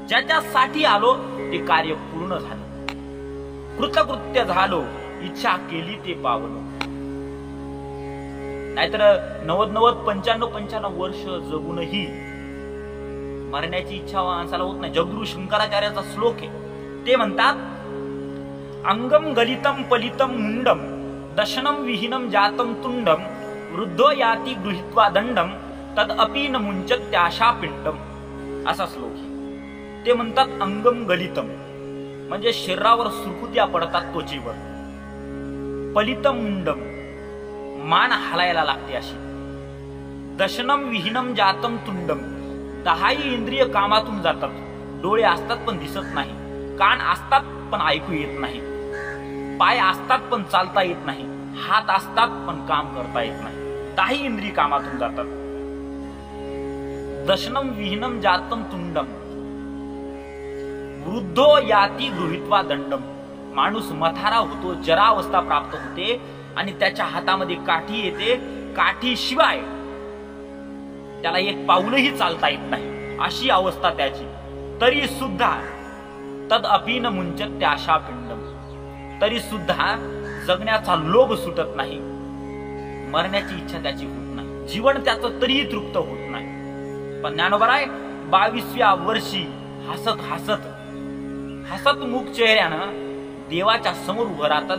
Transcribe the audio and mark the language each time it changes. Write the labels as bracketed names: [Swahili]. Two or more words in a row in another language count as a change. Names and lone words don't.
[Marathi] ज्याच्यासाठी आलो ते कार्य पूर्ण झालं, कृतकृत्य झालो, इच्छा केली ते पावलो. नाहीतर 90 95 वर्ष जगूनही मरण्याची इच्छा माणसाला होत नाही. जगद्गुरु शंकराचार्याचा श्लोक आहे, ते म्हणतात [Sanskrit] अंगम गलितम पलितम मुंडम दशनम विहीनम जातम तुंडम वृद्धो याती गृहीत्वा दंडम तद अपि न मुंचत त्याशा पिंडम. [Marathi] असा श्लोक आहे. ते म्हणतात [Sanskrit] अंगम गलितम [Marathi] म्हणजे शरीरावर सुरकुत्या पडतात त्वचेवर. [Sanskrit] पलितम मुंडम [Marathi] मान हलायला लागते अशी. [Sanskrit] दशनम विहीनम जातम तुंडम [Marathi] 10 इंद्रिय कामातून जातात. डोळे असतात पण दिसत नाही, कान असतात पण ऐकू येत नाही, पाय असतात पण चालता येत नाही, हात असतात पण काम करता येत नाही. 10 इंद्रिय कामातून जातात. [Sanskrit] दशनम विहीनम जातम तुंडम वृद्धो याती गृहीत्वा दंडम. [Marathi] माणूस मथारा होतो, जरावस्था प्राप्त होते आणि त्याच्या हातामध्ये काठी येते. काठी शिवाय त्याला एक पाऊलही चालता येत नाही, अशी अवस्था त्याची. तरी सुद्धा [Sanskrit] तद अपीन मुंचत आशा पिंडम. [Marathi] तरी सुद्धा जगण्याचा लोभ सुटत नाही, मरण्याची इच्छा त्याची होत नाही, जीवन त्याचं तरीही तृप्त होत नाही. पण ज्ञानोबराय 22व्या वर्षी हसत हसत हसत मुख चेहऱ्यानं देवाच्या समोर उभं राहतात.